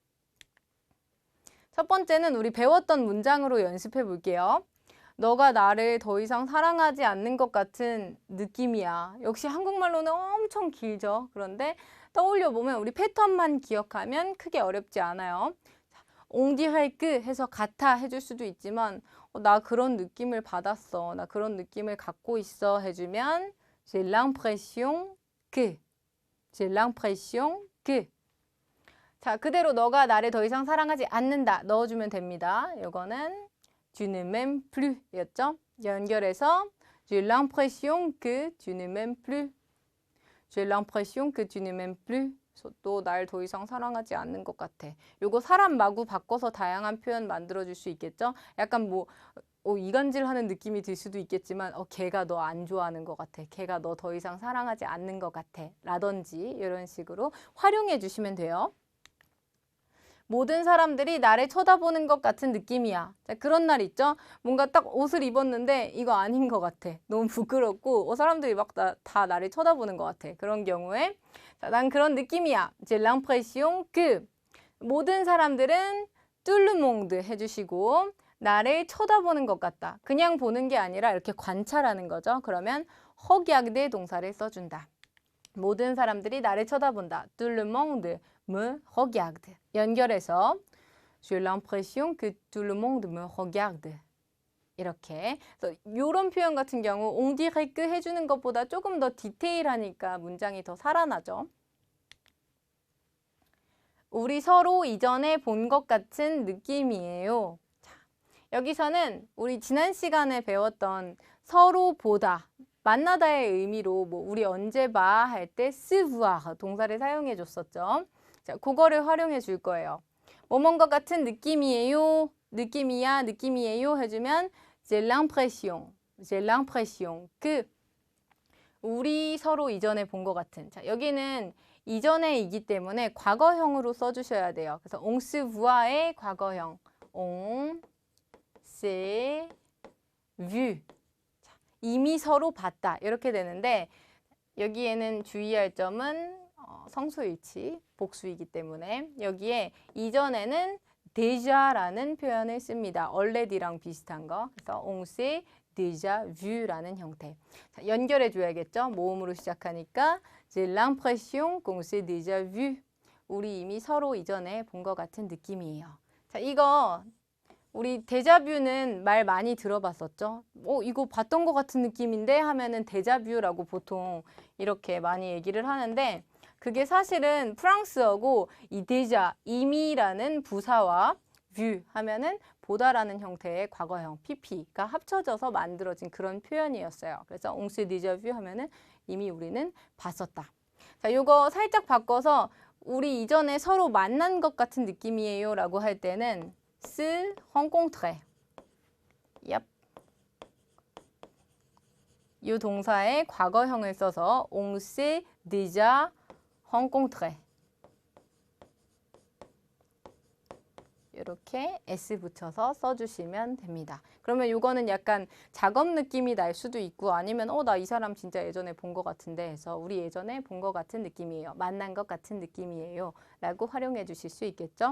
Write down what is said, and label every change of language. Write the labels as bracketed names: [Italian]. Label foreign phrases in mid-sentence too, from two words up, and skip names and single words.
[Korean] 첫 번째는 우리 배웠던 문장으로 연습해 볼게요. 너가 나를 더 이상 사랑하지 않는 것 같은 느낌이야. 역시 한국말로는 엄청 길죠. 그런데 떠올려 보면 우리 패턴만 기억하면 크게 어렵지 않아요. [French] on dirait que [Korean] 해서 같아 해줄 수도 있지만 나 그런 느낌을 받았어. 나 그런 느낌을 갖고 있어 해주면 [French] j'ai l'impression que. j'ai l'impression que. [Korean] 자, 그대로 너가 나를 더 이상 사랑하지 않는다 넣어주면 됩니다. [French] 이거는 tu ne m'aimes plus [Korean] 였죠? 연결해서 [French] j'ai l'impression que tu ne m'aimes plus. j'ai l'impression que tu ne m'aimes plus. [Korean] 또 날 더 이상 사랑하지 않는 것 같아. 요거 사람 마구 바꿔서 다양한 표현 만들어줄 수 있겠죠? 약간 뭐 이간질하는 느낌이 들 수도 있겠지만 걔가 너 안 좋아하는 것 같아. 걔가 너 더 이상 사랑하지 않는 것 같아. 라든지 이런 식으로 활용해 주시면 돼요. 모든 사람들이 나를 쳐다보는 것 같은 느낌이야. 자, 그런 날 있죠? 뭔가 딱 옷을 입었는데 이거 아닌 것 같아. 너무 부끄럽고 사람들이 막 다 나를 쳐다보는 것 같아. 그런 경우에 자, 난 그런 느낌이야. [French] J'ai l'impression que [Korean] 모든 사람들은 [French] tout le monde [Korean] 해주시고 나를 쳐다보는 것 같다. 그냥 보는 게 아니라 이렇게 관찰하는 거죠. 그러면 regarder 동사를 써준다. 모든 사람들이 나를 쳐다본다. [French] Tout le monde me regarde. 연결해서 J'ai l'impression que tout le monde me regarde. [Korean] 이렇게. 그래서 이런 표현 같은 경우 [French] on dirait que [Korean] 해주는 것보다 조금 더 디테일하니까 문장이 더 살아나죠. 우리 서로 이전에 본 것 같은 느낌이에요. 자, 여기서는 우리 지난 시간에 배웠던 서로 보다, 만나다의 의미로 뭐 우리 언제 봐 할 때 [French] se voir [Korean] 동사를 사용해 줬었죠. 자, 그거를 활용해 줄 거예요. 뭐뭔 것 같은 느낌이에요. 느낌이야, 느낌이에요 해주면 [French] j'ai l'impression que [Korean] 우리 서로 이전에 본 것 같은. 자, 여기는 이전에이기 때문에 과거형으로 써주셔야 돼요. [French] 그래서 on se voit의 과거형 on s'est vu. [Korean] 자, 이미 서로 봤다 이렇게 되는데 여기에는 주의할 점은 성수일치, 복수이기 때문에 여기에 이전에는 déjà라는 표현을 씁니다. already랑 비슷한 거. 그래서 on s'est déjà vu라는 형태. [French] 자, 연결해 줘야겠죠? 모음으로 시작하니까 j'ai l'impression qu'on s'est déjà vu. [Korean] 우리 이미 서로 이전에 본 것 같은 느낌이에요. 자, 이거 우리 데자뷰는 말 많이 들어봤었죠? 이거 봤던 것 같은 느낌인데 하면은 데자뷰라고 보통 이렇게 많이 얘기를 하는데 그게 사실은 프랑스어고 이 데자, 이미라는 부사와 뷰 하면은 보다라는 형태의 과거형 PP가 합쳐져서 만들어진 그런 표현이었어요. 그래서 [French] on s'est déjà vu [Korean] 하면은 이미 우리는 봤었다. 자, 요거 살짝 바꿔서 우리 이전에 서로 만난 것 같은 느낌이에요 라고 할 때는 [French] se rencontrer. [Korean] 얍. 이 동사의 과거형을 써서 [French] on s'est déjà rencontré. [Korean] 이렇게 s 붙여서 써주시면 됩니다. 그러면 이거는 약간 작업 느낌이 날 수도 있고 아니면 나 이 사람 진짜 예전에 본 것 같은데 해서 우리 예전에 본 것 같은 느낌이에요. 만난 것 같은 느낌이에요. 라고 활용해 주실 수 있겠죠.